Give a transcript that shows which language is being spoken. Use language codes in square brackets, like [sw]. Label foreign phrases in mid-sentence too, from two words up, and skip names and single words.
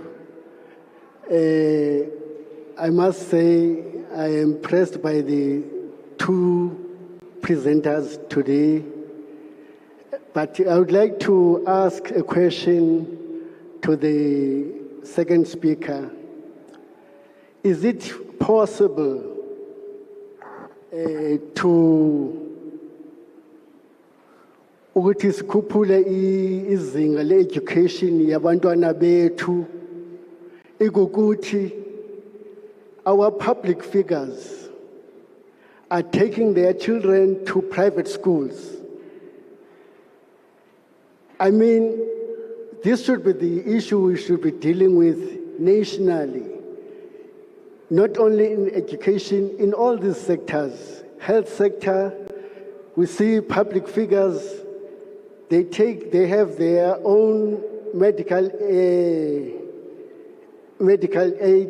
[en] I must say I am impressed by the 2 presenters today. But I would like to ask a question to the second speaker. Is it possible [zu] ukuthi sikhuphule izinga le-education yabantwana bethu, ikukuthi [en] our public figures are taking their children to private schools? I mean, this should be the issue we should be dealing with nationally. Not only in education, in all these sectors, health sector, we see public figures, they have their own medical aids.